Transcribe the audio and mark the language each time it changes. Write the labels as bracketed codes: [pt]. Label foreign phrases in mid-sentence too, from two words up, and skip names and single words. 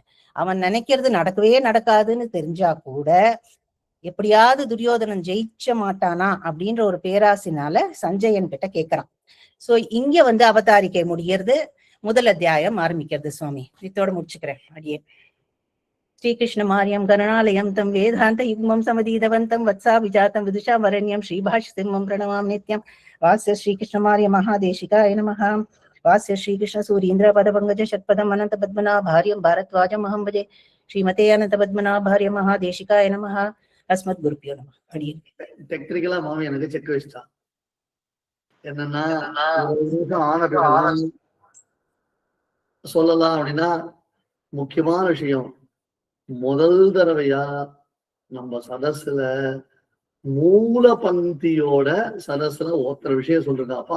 [ta] அவன் நினைக்கிறது நடக்கவே நடக்காதுன்னு தெரிஞ்சா கூட எப்படியாவது துரியோதனன் ஜெயிச்ச மாட்டானா அப்படின்ற ஒரு பேராசினால சஞ்சயன் கிட்ட கேட்கிறான். சோ இங்க அவதாரிக்கை முடிகிறது, முதல் அத்தியாயம் ஆரம்பிக்கிறது சுவாமி. இதோட முடிச்சுக்கிறேன் அடியே. [sa] श्रीकृष्णमार्यं गणनालयं तं वेदान्तयुग्मं समदीतवन्तं वत्सा विजातं विदुषा वरण्यं श्रीभाष्यसिंहं प्रणमामि नित्यं। वास्य श्रीकृष्णमार्य महादेशिकाय नमः। वास्य श्रीकृष्णसूरीन्द्रपदपङ्कज षट्पदम् अनन्तपद्मनाभार्यं भारद्वाजमहं भजे। श्रीमते अनन्तपद्मनाभार्य महादेशिकाय नमः। अस्मद्गुरुभ्यो नमः. [ta] டெக்னிக்கலா மாமி எனக்கு செக் வச்சுட்டான். என்னன்னா ஒரு நிமிஷம் ஆன பிறகு சொல்லலாம் அப்படின்னா முக்கியமான விஷயம், முதல் தடவையா நம்ம சதஸ்ல மூல பந்தியோட சதஸ்ல ஒருத்தர் விஷயம் சொல்றாப்பா.